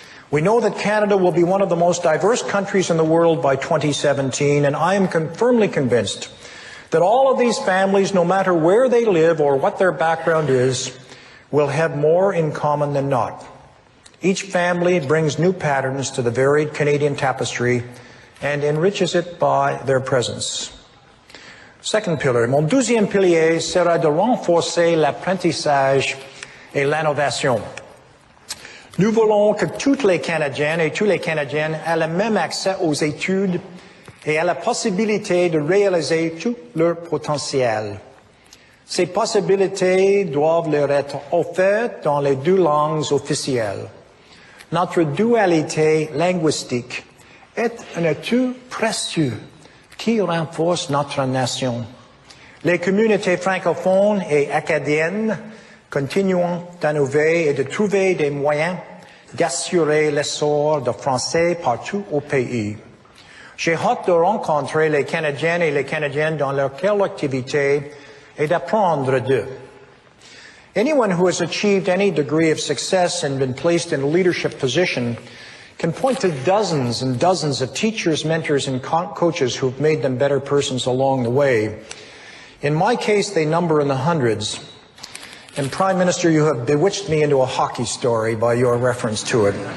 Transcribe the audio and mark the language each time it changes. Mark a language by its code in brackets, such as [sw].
[en] We know that Canada will be one of the most diverse countries in the world by 2017, and I am firmly convinced that all of these families, no matter where they live or what their background is, will have more in common than not. Each family brings new patterns to the varied Canadian tapestry and enriches it by their presence. Second pillar, [fr] mon deuxième pilier sera de renforcer l'apprentissage et l'innovation. Nous voulons que toutes les Canadiennes et tous les Canadiens aient le même accès aux études et à la possibilité de réaliser tout leur potentiel. Ces possibilités doivent leur être offertes dans les deux langues officielles. Notre dualité linguistique est un atout précieux qui renforce notre nation. Les communautés francophones et acadiennes continuons d'innover et de trouver des moyens d'assurer l'essor du français partout au pays. J'ai hâte de rencontrer les Canadiennes et les Canadiens dans leur collectivité et d'apprendre d'eux. [en] Anyone who has achieved any degree of success and been placed in a leadership position can point to dozens and dozens of teachers, mentors, and coaches who have made them better persons along the way. In my case, they number in the hundreds. And Prime Minister, you have bewitched me into a hockey story by your reference to it.